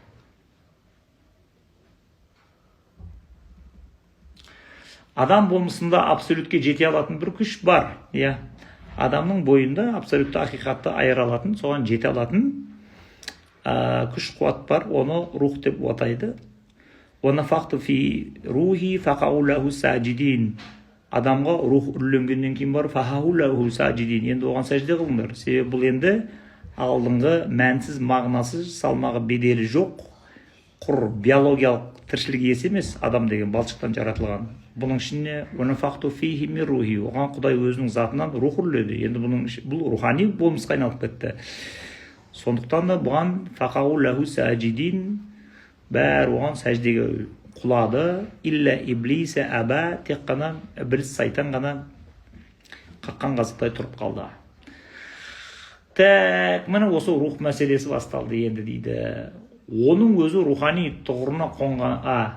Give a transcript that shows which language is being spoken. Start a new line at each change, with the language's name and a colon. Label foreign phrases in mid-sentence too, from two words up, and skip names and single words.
Kazakh: Адам болмысында абсолютке жете алатын бір күш бар. Адамның бойында абсолютті ақиқатты айыра алатын, соған жете алатын күш қуат бар. Оны рух деп атайды.
Arabic: وَنَفَخْتُ فِي رُوحِي فَقَعُوا لَهُ سَاجِدِينَ.
Kazakh: Адамға рух үрленгеннен кейін бар
Arabic: فَقَعُوا لَهُ سَاجِدِينَ.
Kazakh: Енді оған сәжде қылыңдар. Себебі бұл енді алдыңғы мәнсіз, мағынасыз, салмағы беделі жоқ, құр биологиялық тіршілік иесі емес, адам деген балшықтан жаратылған. Бұның ішіне
Arabic: وَنَفَخْتُ فِيهِ مِنْ رُوحِي.
Kazakh: Оған Құдай өзінің затынан рух үрледі. Енді бұл рухани болмысқа айналып кетті. Сондықтан да бұған
Arabic: فَقَعُوا لَهُ سَاجِدِينَ,
Kazakh: бәрі оған сәждеге құлады.
Arabic: إلا إبليس أبى,
Kazakh: тек қана іблис, сайтан ғана қаққан қазықтай тұрып қалды. Так, міне осы рух мәселесі басталды енді дейді. Оның өзі рухани тұғырына қонған.